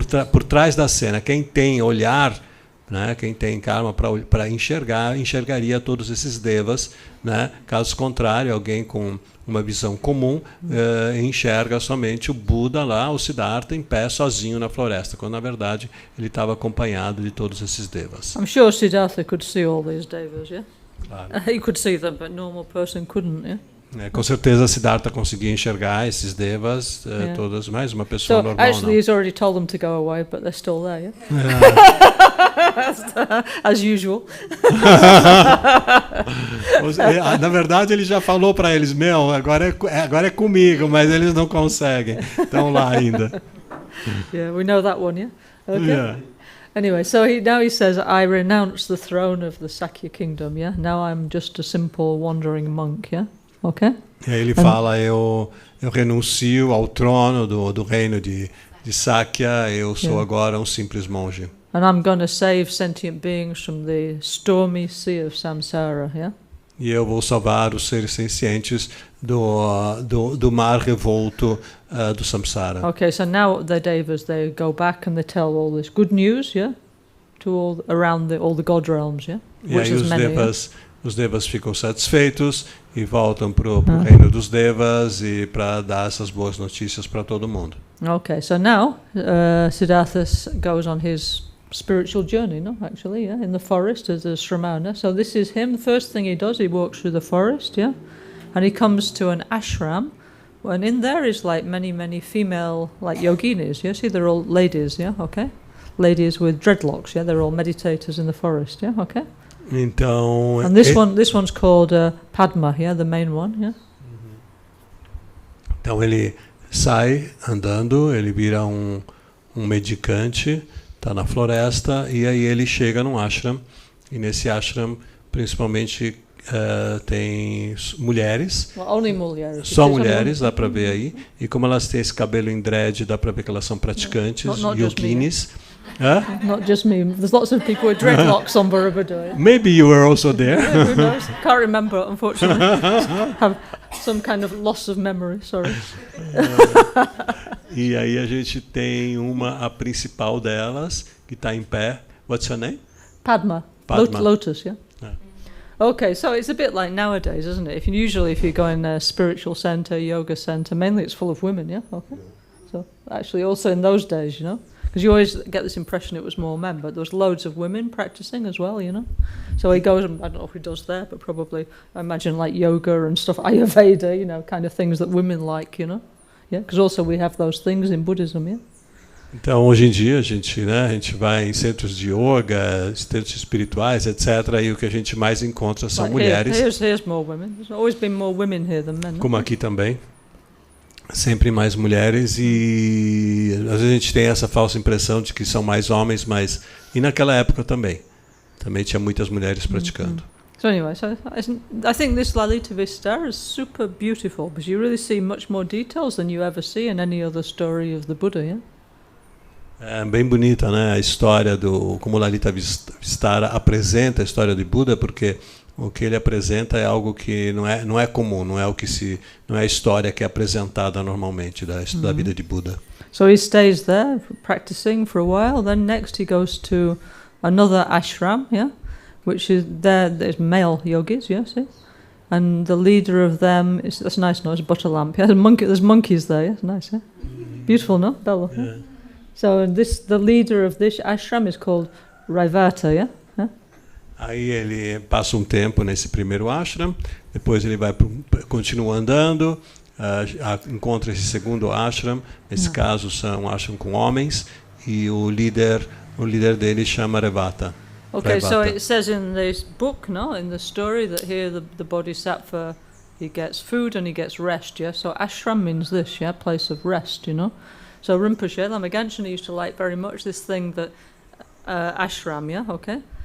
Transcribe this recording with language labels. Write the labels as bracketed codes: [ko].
[pt] Por trás da cena. Quem tem olhar, né, quem tem karma para enxergaria todos esses devas, né? Caso contrário, alguém com uma visão comum enxerga somente o Buda lá, o Siddhartha, em pé, sozinho na floresta, quando na verdade ele estava acompanhado de todos esses devas. [en] I'm sure Siddhartha could see all these devas, yeah? [pt] Claro. [en] He could see them, but normal person couldn't, yeah? [pt] Com certeza Siddhartha conseguia enxergar esses devas, todas, mais uma pessoa normal. [en] Actually, he's already told them to go away, but they're still there, yeah? As usual. [pt] Na verdade, ele já falou para eles, agora é comigo, mas eles não conseguem. Estão lá ainda. [en] Yeah, we know that one, yeah? Okay. Yeah. Anyway, so now he says, I renounce the throne of the Sakya kingdom, yeah? Now I'm just a simple wandering monk, yeah? Okay? [pt] E aí ele fala, eu renuncio ao trono do reino de Sakya, eu sou agora um simples monge. [en] And I'm going to save sentient beings from the stormy sea of samsara, yeah? [pt] E eu vou salvar os seres sencientes do mar revolto do samsara. [en] Okay, so now the devas, they go back and they tell all this good news, yeah? To around all the god realms, yeah? [pt] E aí os devas ficam satisfeitos e voltam para o reino dos devas e para dar essas boas notícias para todo mundo. [en] Okay, so now Siddhartha goes on his spiritual journey, no? Actually, yeah, in the forest as a shramana. So this is him. The first thing he does, he walks through the forest, yeah, and he comes to an ashram, and in there is like many female like yoginis. Yeah, see, they're all ladies. Yeah, okay, ladies with dreadlocks. Yeah, they're all meditators in the forest. Yeah, okay. [pt] Então, [en] and this one's called Padma. Yeah, the main one. Yeah. [pt] Então ele sai andando, ele vira um mendicante, está na floresta, e aí ele chega num ashram, e nesse ashram principalmente tem mulheres. [en] Well, only [pt] mulheres. Só mulheres, dá para ver aí, e como elas têm esse cabelo em dread, dá para ver que elas são praticantes, yoginis. [en] Not just me. There's lots of people with dreadlocks on Borobudur. Maybe you were also there. Yeah, who knows? Can't remember, unfortunately. Have some kind of loss of memory, sorry. [pt] E aí a gente tem a principal delas, que está em pé. [en] What's her name? Padma. Padma. Lotus, yeah. Okay, so it's a bit like nowadays, isn't it? If you go in a spiritual center, yoga center, mainly it's full of women, yeah? Okay. So actually also in those days, you know, because you always get this impression it was more men, but there was loads of women practicing as well, you know. So he goes, I don't know if he does there, but probably, I imagine like yoga and stuff, Ayurveda, you know, kind of things that women like, you know. Yeah, because also we have those things in Buddhism, yeah. [pt] Então, hoje em dia, a gente vai em centros de yoga, centros espirituais, etc. E o que a gente mais encontra são mulheres. [en] Here's more women. There's always been more women here than men. [pt] Como aqui também. Sempre mais mulheres e às vezes a gente tem essa falsa impressão de que são mais homens, mas... E naquela época também. Também tinha muitas mulheres praticando. [en] So anyway, I think this Lalitavistara is super beautiful, because you really see much more details than you ever see in any other story of the Buddha, yeah? [pt] É bem bonita, né, a história do como Lalitavistara apresenta a história do Buda, porque o que ele apresenta é algo que não é comum, não é a história que é apresentada normalmente da vida de Buda. [en] So he stays there practicing for a while, then next he goes to another ashram, yeah, which is there's male yogis, yes, yeah? And the leader of them is, that's nice, no, it's a butter lamp, yeah, there's monkeys there, yeah, it's nice, yeah? Beautiful, no, Bella? Yeah. So the leader of this ashram is called Raivata, yeah? [pt] Aí ele passa um tempo nesse primeiro ashram, depois ele continua andando, encontra esse segundo ashram, nesse caso são um ashram com homens, e o líder dele chama Raivata. [en] Okay, Raivata. So it says in this book, no, in the story, that here the bodhisattva, he gets food and he gets rest, yeah? So ashram means this, yeah, place of rest, you know? So Rinpoche, Lama Gangchen used to like very much this thing that ashram, yeah, okay?